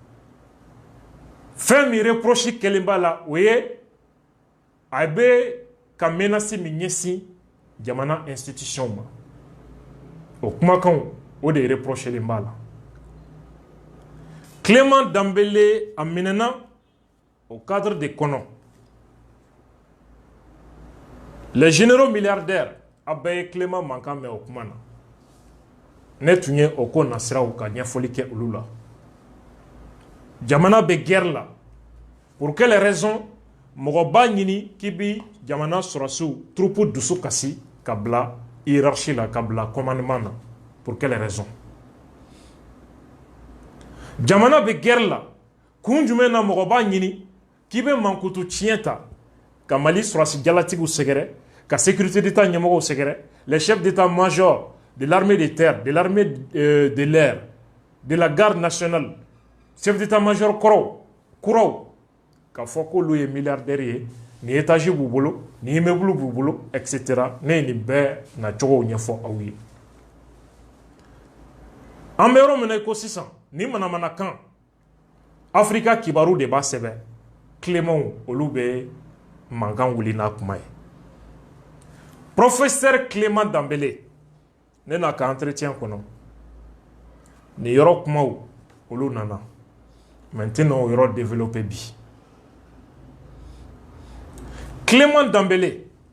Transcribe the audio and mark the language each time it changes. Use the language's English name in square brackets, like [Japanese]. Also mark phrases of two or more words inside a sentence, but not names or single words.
[Bambara] fɛn min reproche kɛlen b'a la o ye a bɛ ka menace min ɲɛsin jamana institution ma o kumakanw o de reprochelen b'a la Clément Dembélé a minɛna [French] au cadre de [Bambara] kɔnɔ [French] les généraux milliardaires [Bambara] a bɛɛ ye Clément mankan mɛn o kuma na ne tun ye o ko nasiraw ka ɲɛfɔli kɛ olu la jamana bɛ guerre la [French] pour quelle raison [Bambara] mɔgɔ b'a ɲini k'i bi jamana sɔrɔsiw troupe dusu kasi ka bila hiérarchie la ka bila commandement na [French] pour quelle raison [Bambara] jamana bɛ guerre la kun jumɛn na mɔgɔ b'a ɲini k'i bɛ mankutu tiɲɛ ta ka Mali sɔrɔsi jalatigiw sɛgɛrɛ ka [French] sécurité d'état [Bambara] ɲɛmɔgɔw sɛgɛrɛ [French] les chefs d'état-major de l'armée de terre de l'armée de l'air de la garde nationale chef d'état-major [Bambara] kuraw k'a fɔ k'olu ye milliardaire ye ni étage b'u bolo ni immeuble b'u bolo etc. ne ye nin bɛɛ nacogow ɲɛfɔ aw ye an bɛ yɔrɔ min na i ko sisan ni manamanakan Afrika kibaru de b'a sɛbɛn Clément olu bɛ mankan wuli n'a kuma ye professeur Clément Dembélé ne n'a ka entretien kɔnɔ nin yɔrɔ kumaw olu nana maintenant o yɔrɔ développé bi Clément Dembélé